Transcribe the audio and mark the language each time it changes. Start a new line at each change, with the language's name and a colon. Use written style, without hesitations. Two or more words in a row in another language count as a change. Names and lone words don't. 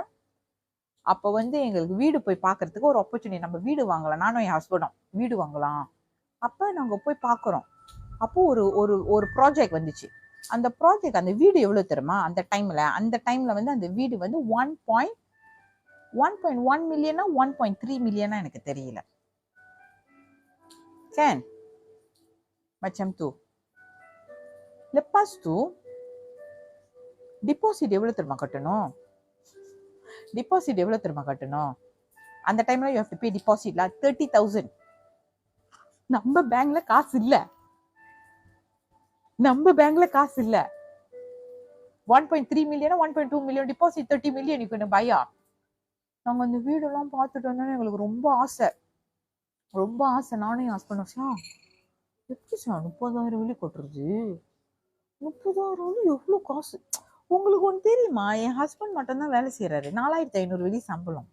Tamil: அப்போ வந்து எங்களுக்கு வீடு போய் பார்க்கறதுக்கு ஒரு ஆப்பர்ச்சுனிட்டி, நம்ம வீடு வாங்கலாம், நானும் என் ஹஸ்பண்டும் வீடு வாங்கலாம். அப்போ நாங்கள் போய் பார்க்குறோம். அப்போ ஒரு ப்ராஜெக்ட் வந்துச்சு. அந்த ப்ராஜெக்ட், அந்த வீடு எவ்வளோ தெரியுமா? அந்த டைம்ல வந்து அந்த வீடு வந்து 1.1 மில்லியனா 1.3 மில்லியனா எனக்கு தெரியல.
Malay: Kan? Macam tu. Lepas tu,
Tamil: deposit எவ்வளோ தெரியுமா கட்டணும்? அந்த டைம்ல
English: you have to pay deposit 30,000.
Tamil: நம்ம பேங்க்ல காசு இல்ல.
English: 1.3 million-aa 1.2 million deposit, 30 million you can buy.
Tamil: நாங்க அந்த வீடெல்லாம் பார்த்துட்டு வந்தோன்னா எங்களுக்கு ரொம்ப ஆசை. நானும் என் ஹஸ்பண்ட் எப்படி சார் 30,000 வெள்ளி கொட்டுறது? 30,000 வெள்ளி எவ்வளோ காசு? உங்களுக்கு ஒன்று தெரியுமா? என் ஹஸ்பண்ட் மட்டும்தான் வேலை செய்யறாரு. 4,500 வெள்ளி சம்பளம்.